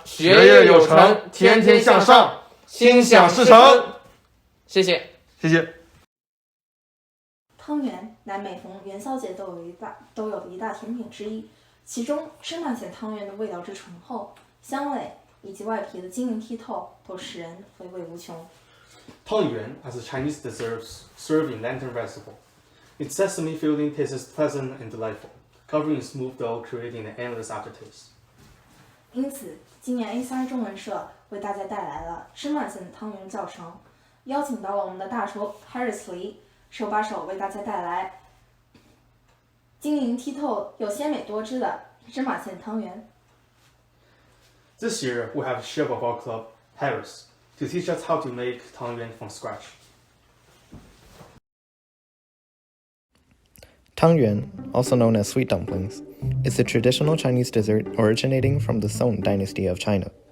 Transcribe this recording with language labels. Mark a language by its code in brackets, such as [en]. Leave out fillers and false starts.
[zh] 学业有成，天天向上，心想事成。谢谢，谢谢。汤圆，乃每逢元宵节都有的一大甜品之一，其中芝麻馅汤圆的味道之醇厚、香味以及外皮的晶莹剔透，都使人回味无穷。 [en] 汤圆 as a Chinese dessert served in Lantern Festival. Its sesame filling tastes pleasant and delightful, covering in smooth dough, creating an endless aftertaste. [zh] 因此，今年 A3 中文社为大家带来了芝麻馅汤圆教程，邀请到了我们的大厨 Harris 黎，手把手为大家带来晶莹剔透又鲜美多汁的芝麻馅汤圆。 [en] This year, we have a chef of our club, Harris, to teach us how to make tangyuan from scratch. Tangyuan, also known as sweet dumplings, is a traditional Chinese dessert originating from the Song dynasty of China.